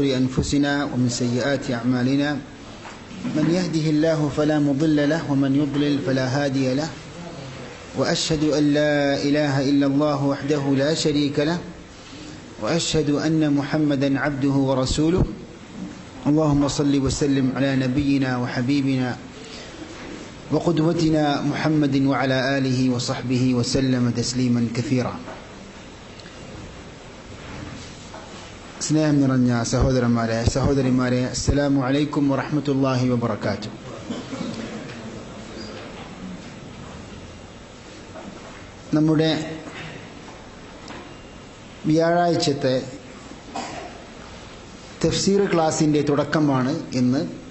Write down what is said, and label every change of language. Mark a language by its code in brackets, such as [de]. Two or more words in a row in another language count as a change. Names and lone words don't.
[ar] أنفسنا ومن سيئات أعمالنا من يهده الله فلا مضل له ومن يضلل فلا هادي له وأشهد أن لا إله إلا الله وحده لا شريك له وأشهد أن محمدا عبده ورسوله اللهم صل وسلم على نبينا وحبيبنا وقدوتنا محمد وعلى آله وصحبه وسلم تسليما كثيرا. [ml] സ്നേഹം നിറഞ്ഞ സഹോദരന്മാരെ സഹോദരിമാരെ, [ar] السلام عليكم ورحمة الله وبركاته. [ml] നമ്മുടെ വ്യാഴാഴ്ചത്തെ തഫ്സീർ ക്ലാസിൻ്റെ തുടക്കമാണ് ഇന്ന്.